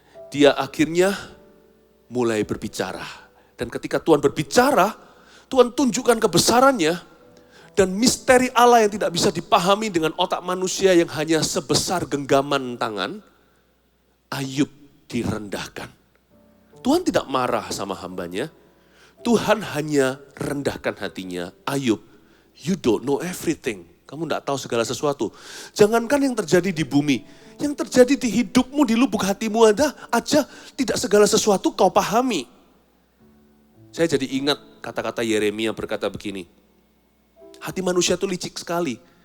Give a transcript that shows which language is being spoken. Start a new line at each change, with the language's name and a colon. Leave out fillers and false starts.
Indonesian: Dia akhirnya mulai berbicara. Dan ketika Tuhan berbicara, Tuhan tunjukkan kebesarannya dan misteri Allah yang tidak bisa dipahami dengan otak manusia yang hanya sebesar genggaman tangan. Ayub direndahkan. Tuhan tidak marah sama hambanya. Tuhan hanya rendahkan hatinya.
English: Ayub, you don't know everything.
Indonesian: Kamu tidak tahu segala sesuatu. Jangankan yang terjadi di bumi. Yang terjadi di hidupmu, di lubuk hatimu aja tidak segala sesuatu kau pahami. Saya jadi ingat kata-kata Yeremia berkata begini. Hati manusia itu licik sekali.